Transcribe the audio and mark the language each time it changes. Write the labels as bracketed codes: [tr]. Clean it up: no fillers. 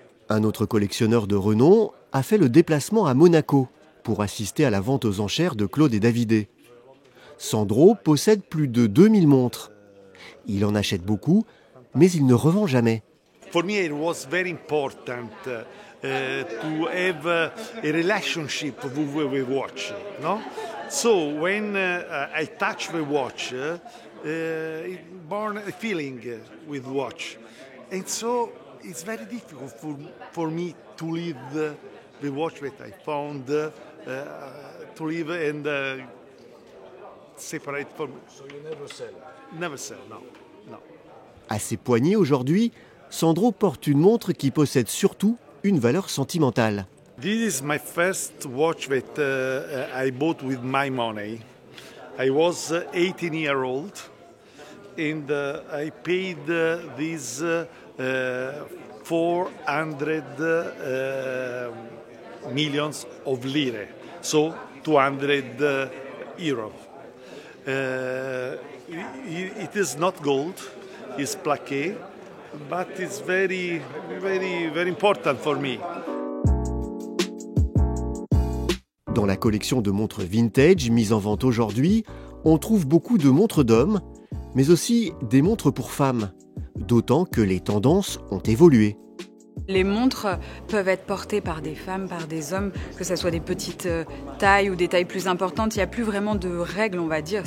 [fr] Un autre collectionneur de renom a fait le déplacement à Monaco pour assister à la vente aux enchères de Claude et Davidé. Sandro possède plus de 2000 montres. Il en achète beaucoup, mais il ne revend jamais. [en] For me, it was very important to have a relationship with watch. No? So when I touch the watch, it born a feeling with watch, and so it's very difficult for me to leave the watch that I found, to leave and separate from. So you never sell? Never sell, no. [fr] À ses poignets aujourd'hui, Sandro porte une montre qui possède surtout une valeur sentimentale. [en] This is my first watch that I bought with my money. I was 18 years old and I paid this 400 millions of lire, so 200 euros. It is not gold, it's plaqué, but it's very, very, very important for me. [fr] Dans la collection de montres vintage mises en vente aujourd'hui, on trouve beaucoup de montres d'hommes, mais aussi des montres pour femmes, d'autant que les tendances ont évolué. Les montres peuvent être portées par des femmes, par des hommes, que ce soit des petites tailles ou des tailles plus importantes. Il n'y a plus vraiment de règles, on va dire.